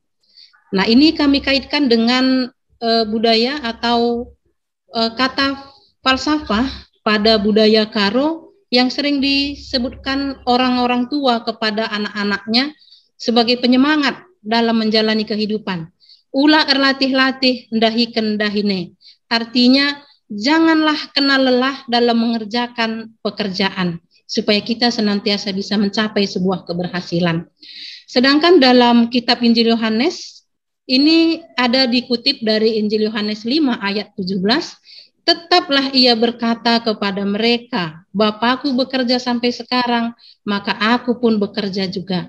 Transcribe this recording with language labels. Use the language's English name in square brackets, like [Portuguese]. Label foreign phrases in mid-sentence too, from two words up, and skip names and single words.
[Indonesian] Nah, ini kami kaitkan dengan budaya atau kata falsafah pada budaya Karo yang sering disebutkan orang-orang tua kepada anak-anaknya sebagai penyemangat dalam menjalani kehidupan. [Batak Karo] Ula erlatih-latih ndahiken dahine. [Indonesian] Artinya, janganlah kenal lelah dalam mengerjakan pekerjaan, supaya kita senantiasa bisa mencapai sebuah keberhasilan. Sedangkan dalam kitab Injil Yohanes, ini ada dikutip dari Injil Yohanes 5 ayat 17, tetaplah ia berkata kepada mereka, Bapakku bekerja sampai sekarang, maka aku pun bekerja juga.